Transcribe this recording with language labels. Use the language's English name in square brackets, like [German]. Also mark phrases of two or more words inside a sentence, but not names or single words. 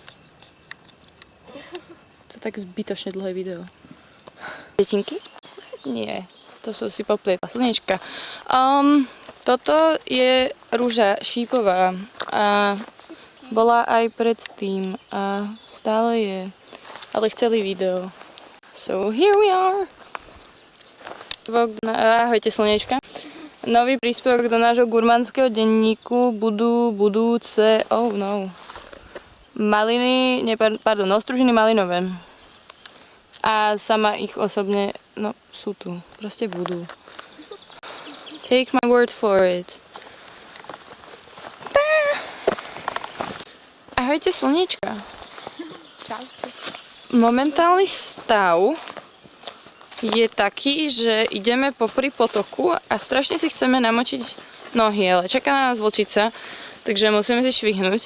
[Slovak] To je tak zbytočne dlhé video. Detinky? Nie. To sú si poplietla. Slnečka. Toto je rúža šípová. A bola aj predtým. A stále je. Ale chceli video. [English] So here we are. [Slovak] Ahojte slnečka. Nový príspevok do nášho gurmánskeho denníku budú budúce, oh no, maliny, ostružiny malinové. A sama ich osobne, no sú tu, proste budú. [English] Take my word for it. [Slovak] Ahojte slniečka. Čaute. Momentálny stav je taký, že ideme popri potoku a strašne si chceme namočiť nohy, ale čaká na nás vlčica, takže musíme si švihnúť.